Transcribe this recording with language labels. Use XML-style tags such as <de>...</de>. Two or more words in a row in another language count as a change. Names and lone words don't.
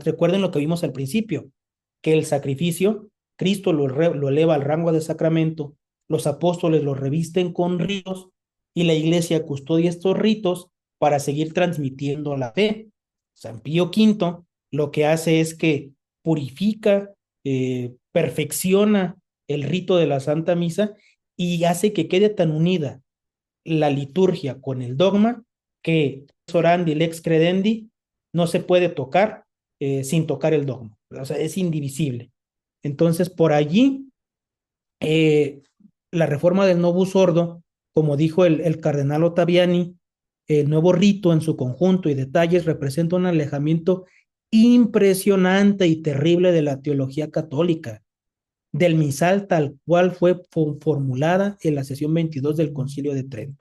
<es>Recuerden lo que vimos al principio, que el sacrificio, Cristo lo eleva al rango de sacramento, los apóstoles lo revisten con ritos y la iglesia custodia estos ritos para seguir transmitiendo la fe. San Pío V lo que hace es que purifica, perfecciona el rito de la Santa Misa y hace que quede tan unida la liturgia con el dogma que</es> <la>orandi lex credendi</la> <es>no se puede tocar sin tocar el dogma, o sea, es indivisible. Entonces, por allí, eh, la reforma del Novus Ordo, como dijo el cardenal Ottaviani, el nuevo rito en su conjunto y detalles representa un alejamiento impresionante y terrible de la teología católica, del misal tal cual fue formulada en la sesión 22 del Concilio de Trento.</es>